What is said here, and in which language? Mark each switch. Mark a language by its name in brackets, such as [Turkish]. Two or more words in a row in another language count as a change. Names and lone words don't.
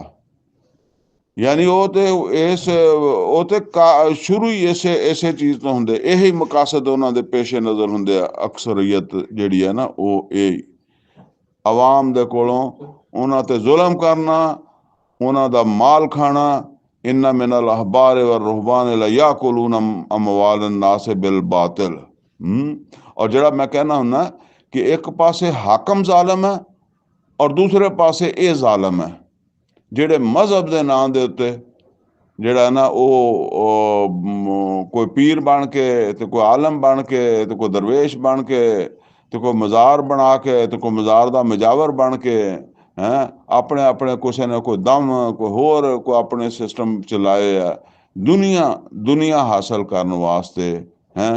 [Punjabi] ਯਾਨੀ ਉਹ ਤੇ ਸ਼ੁਰੂ ਹੀ ਇਸੇ ਚੀਜ਼ ਤੋਂ ਹੁੰਦੇ, ਇਹੀ ਮਕਾਸਦ ਉਹਨਾਂ ਦੇ ਪੇਸ਼ੇ ਨਜ਼ਰ ਹੁੰਦੇ ਆ। ਅਕਸਰੀਅਤ ਜਿਹੜੀ ਹੈ ਨਾ ਉਹ ਇਹ ਆਵਾਮ ਦੇ ਕੋਲੋਂ ਉਹਨਾਂ ਤੇ ਜ਼ੁਲਮ ਕਰਨਾ, ਉਹਨਾਂ ਦਾ ਮਾਲ ਖਾਣਾ। [Arabic] إن من الأحبار والرهبان ليأكلون أموال الناس بالباطل. [Punjabi] और ਜਿਹੜਾ ਮੈਂ कहना ਹੁੰਦਾ ਕਿ ਇੱਕ ਪਾਸੇ ਹਾਕਮ ਜ਼ਾਲਮ ਹੈ ਔਰ ਦੂਸਰੇ ਪਾਸੇ ਇਹ ਜ਼ਾਲਮ ਹੈ ਜਿਹੜੇ ਮਜ਼ਹਬ ਦੇ ਨਾਂ ਦੇ ਉੱਤੇ ਜਿਹੜਾ ਨਾ ਉਹ ਕੋਈ ਪੀਰ ਬਣ ਕੇ ਤੇ ਕੋਈ ਆਲਮ ਬਣ ਕੇ ਤੇ ਕੋਈ ਦਰਵੇਸ਼ ਬਣ ਕੇ ਤੇ ਕੋਈ ਮਜ਼ਾਰ ਬਣਾ ਕੇ ਤੇ ਕੋਈ ਮਜ਼ਾਰ ਦਾ ਮਜਾਵਰ ਬਣ ਕੇ ਹੈਂ ਆਪਣੇ ਆਪਣੇ ਕਿਸੇ ਨੇ ਕੋਈ ਦਮ ਕੋਈ ਹੋਰ ਕੋਈ ਆਪਣੇ ਸਿਸਟਮ ਚਲਾਏ ਆ ਦੁਨੀਆ ਹਾਸਲ ਕਰਨ ਵਾਸਤੇ ਹੈਂ।